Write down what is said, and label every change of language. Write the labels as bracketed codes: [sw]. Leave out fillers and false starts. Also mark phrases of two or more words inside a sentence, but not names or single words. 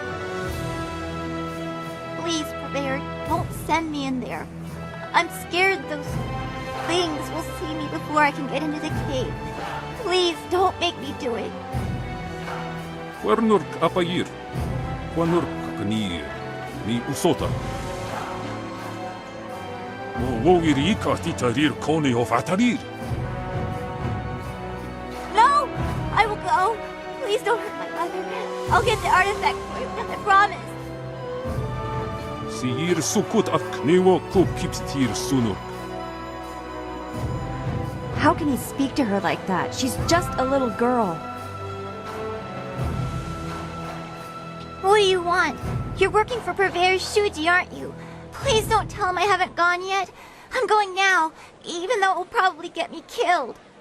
[en] Please, Purveyor, don't send me in there. I'm scared those things will see me before I can get into the cave. Please, don't make me do it. Quernurk apayir. Quernurk kni ni usota. Wo irika titarir koni of atarir. No! I will go. Please don't hurt my mother. I'll get the artifact for you, I promise. Sir sukut at kniwo kupipstir sunuk. How can he speak to her like that? She's just a little girl. What do you want? You're working for Purveyor Shuji, aren't you? Please don't tell him I haven't gone yet. I'm going now, even though it will probably get me killed.